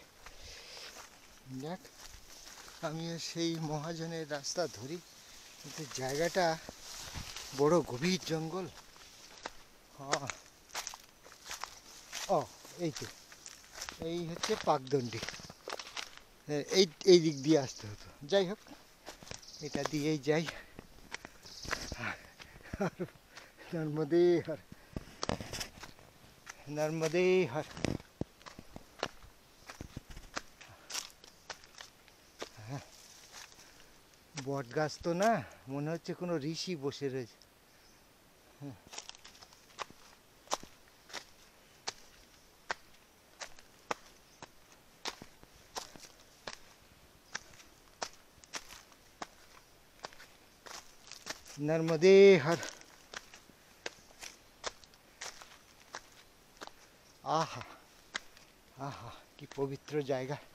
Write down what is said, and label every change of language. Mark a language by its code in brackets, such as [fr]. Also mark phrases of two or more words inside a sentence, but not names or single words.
[bn] দেখ, আমিও সেই মহাজনের রাস্তা ধরি, কিন্তু জায়গাটা বড় গভীর জঙ্গল। হ্যাঁ, ও এই তো, এই হচ্ছে পাকদণ্ডি। এই এই দিক দিয়ে আসতে হতো। যাই হোক, এটা দিয়েই যাই। [hi] नर्मदे हर, नर्मदे हर। [bn] বট গাছ তো না, মনে হচ্ছে কোনো ঋষি বসে রয়েছে। [hi] नर्मदे हर। आहा आहा, [bn] কি পবিত্র জায়গা।